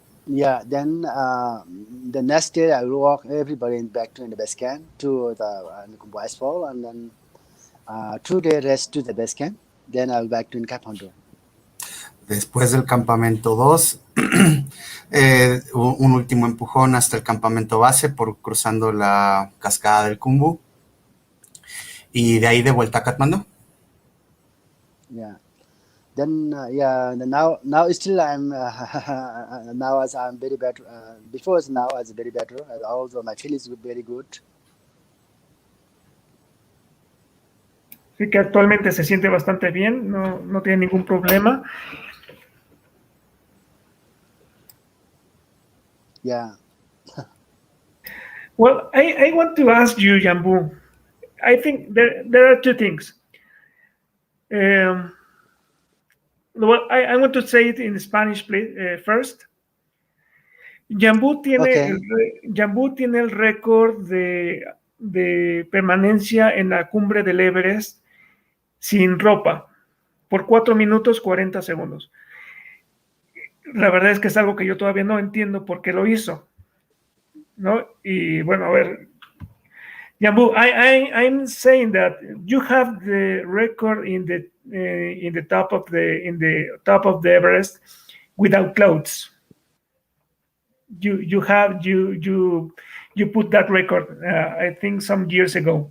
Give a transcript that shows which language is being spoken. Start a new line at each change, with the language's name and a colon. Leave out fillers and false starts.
English: Yeah, then the next day I will walk everybody back to in the base camp to the Cumbre Fall, and then 2 days rest to the base camp. Then I will back to in Kathmandu.
Spanish: Después del campamento 2, un último empujón hasta el campamento base por cruzando la cascada del Jangbu y de ahí de vuelta a Katmandú.
English: Yeah. Then now still I'm now as I'm very better. Before now as very better. Also my feel is very good.
Spanish: Sí, que actualmente se siente bastante bien, no tiene ningún problema.
English: Yeah. Well, I want to ask you, Jangbu. I think there are two things. Well, I want to say it in Spanish, please, first. Okay.
Spanish: Jangbu tiene el récord de permanencia en la cumbre del Everest sin ropa por 4 minutos 40 segundos. La verdad es que es algo que yo todavía no entiendo por qué lo hizo, ¿no? Y bueno, a ver,
English: Jangbu, I'm saying that you have the record in the top of the Everest without clothes. You put that record, I think some years ago.